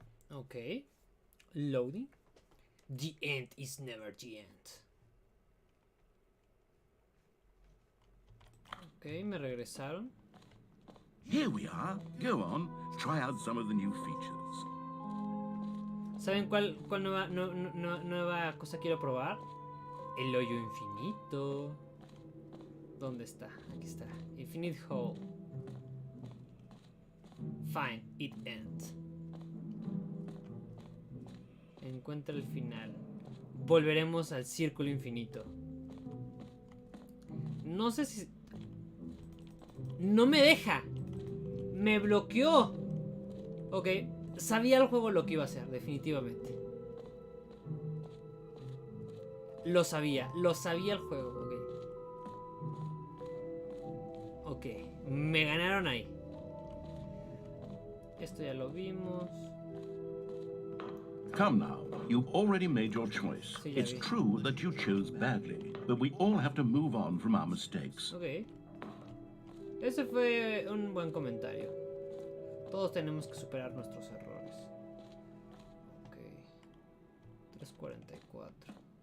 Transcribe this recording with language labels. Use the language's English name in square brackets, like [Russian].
[English] Ok. Loading. The end is never the end. [Spanish] Ok, me regresaron. [English] Here we are. Go on. Try out some of the new features. [Spanish] ¿Saben cuál nueva cosa quiero probar? El hoyo infinito. ¿Dónde está? Aquí está. Infinite Hole. [English] Find it end. [Spanish] Encuentra el final. Volveremos al círculo infinito. No sé si... No me deja. Me bloqueó. Ok. Sabía el juego lo que iba a hacer, definitivamente. Lo sabía el juego, ok. Ok, me ganaron ahí. Esto ya lo vimos. [English] Come now. You've already made your choice. [Spanish] Sí, ya [English] It's [Spanish] vi. [English] true that you chose badly, but we all have to move on from our mistakes. Ok. [Spanish] Ese fue un buen comentario. Todos tenemos que superar nuestros errores. Ok. 344.